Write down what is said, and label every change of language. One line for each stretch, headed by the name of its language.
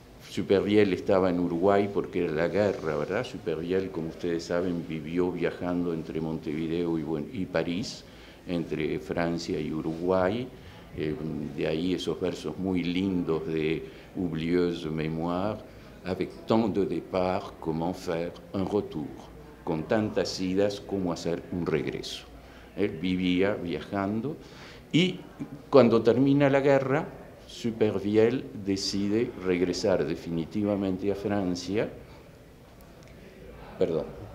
Spanish: Supervielle estaba en Uruguay porque era la guerra, ¿verdad? Supervielle, como ustedes saben, vivió viajando entre Montevideo y París, entre Francia y Uruguay. De ahí esos versos muy lindos de
French: oublieuse mémoire, avec tant de départ, comment faire un retour?
Spanish: Con tantas idas, ¿cómo hacer un regreso? Él vivía viajando y cuando termina la guerra, Supervielle decide regresar definitivamente a Francia. Perdón.